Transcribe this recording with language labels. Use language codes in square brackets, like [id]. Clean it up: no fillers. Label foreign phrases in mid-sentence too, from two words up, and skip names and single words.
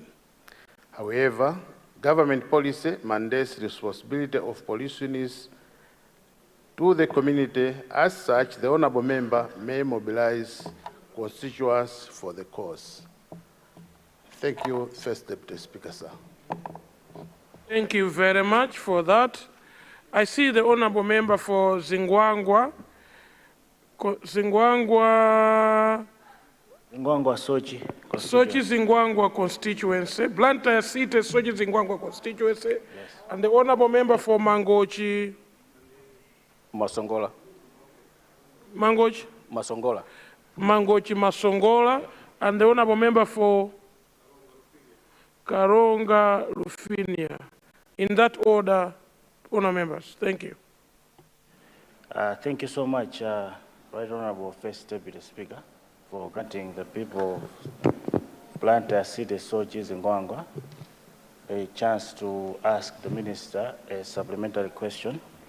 [en] However, government policy mandates the responsibility of police units to the community. As such, the Honourable Member may mobilize constituents for the cause. Thank you, First Deputy Speaker, sir. Thank you very much for that. I see the Honourable Member for Zingwangwa. Zingwangwa Sochi. Sochi Zingwangwa constituency. Blantyre City, Sochi Zingwangwa constituency. Yes. And the Honourable Member for Mangochi. Masongola. Mangochi? Masongola. Mangochi Masongola. And the Honourable Member for Karonga Rufinia. In that order, Honourable Members. Thank you. Thank you so much, Right Honourable First Deputy Speaker, for granting the people of Blantyre City, Sochi, Zingwangwa a chance to ask the Minister a supplementary question.